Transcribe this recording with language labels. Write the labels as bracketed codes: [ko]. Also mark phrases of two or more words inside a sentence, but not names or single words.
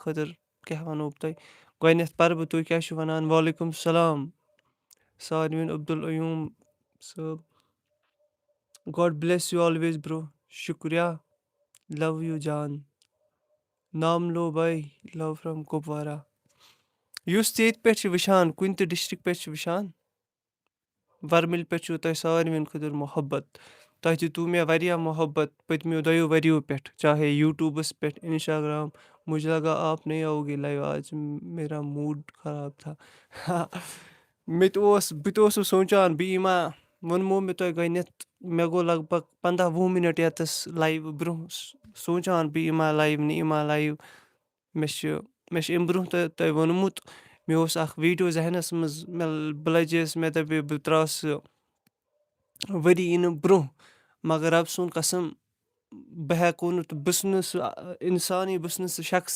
[ks] خٲطرٕ کیٛاہ وَنو بہٕ تۄہہِ گۄڈٕنٮ۪تھ پَرٕ بہٕ تُہۍ کیٛاہ چھِو وَنان [ar] وعلیکُم السلام [ks] ساروِیَن عبدالعیوٗم صٲب [en] God bless you always bro [ks] شُکریہ [en] love you [ks] جان نام [en] love bye love from Kupwara [ks] یُس تہِ ییٚتہِ پٮ۪ٹھ چھِ وٕچھان کُنہِ تہِ ڈِسٹِرٛک پٮ۪ٹھ چھِ وٕچھان وَرمٕلۍ پٮ۪ٹھ چھُو تۄہہِ ساروِیَن خٲطرٕ محبت تۄہہِ دِتوٗ مےٚ واریاہ محبت پٔتمیو 2 ؤرِیو پٮ۪ٹھ چاہے یوٗٹیوٗبَس پٮ۪ٹھ اِنسٹاگرٛام [ur] مجھے لگا آپ نہیں آؤ گے [ks] لایِو [ur] آج میرا موٗڈ خراب تھا [ks] بہٕ تہِ اوسُس سونٛچان بہٕ یِما ووٚنمو مےٚ تۄہہِ گۄڈٕنٮ۪تھ مےٚ گوٚو لگ بگ 15-20 مِنٹ یَتَس لایِو برٛونٛہہ سونٛچان بہٕ یِما لایِو نہٕ یِما لایِو مےٚ چھِ اَمہِ برٛونٛہہ تۄہہِ ووٚنمُت مےٚ اوس اَکھ ویٖڈیو ذہنَس منٛز بہٕ لَجییَس مےٚ دَپے بہٕ ترٛاوٕ سُہ ؤری یِنہٕ برٛونٛہہ مگر رۄبہٕ سُنٛد قسم بہٕ ہٮ۪کو نہٕ بہٕ چھُس نہٕ سُہ اِنسانٕے بہٕ چھُس نہٕ سُہ شخصٕے